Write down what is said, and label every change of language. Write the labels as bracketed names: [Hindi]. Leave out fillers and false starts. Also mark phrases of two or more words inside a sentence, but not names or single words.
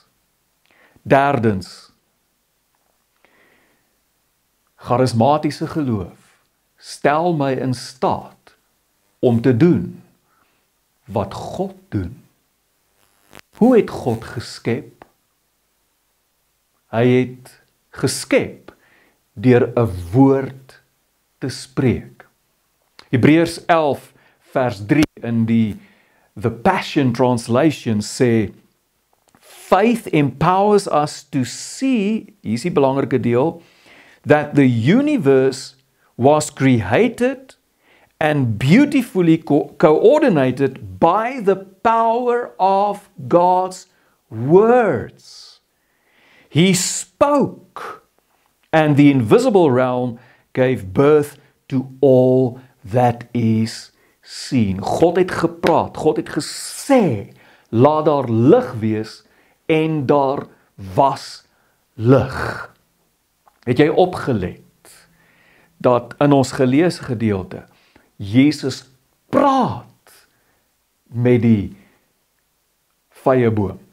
[Afrikaans] Derdens, charismatiese geloof stel my in staat om te doen wat God doen. Hoe het God geskep? Hy het geskep deur 'n woord te spreek. Hebreërs 11 vers 3 in the Passion Translation sê, [English] faith empowers us to see, [Afrikaans] hier is die belangrike deel, [English] that the universe was created and beautifully coordinated by the power of God's words. He spoke, and the invisible realm gave birth to all that is seen. [Afrikaans] God het gepraat, God het gesê, laat daar lig wees, en daar was lig. Het jy opgelet dat in ons geleesde gedeelte Jesus praat met die vyeboom?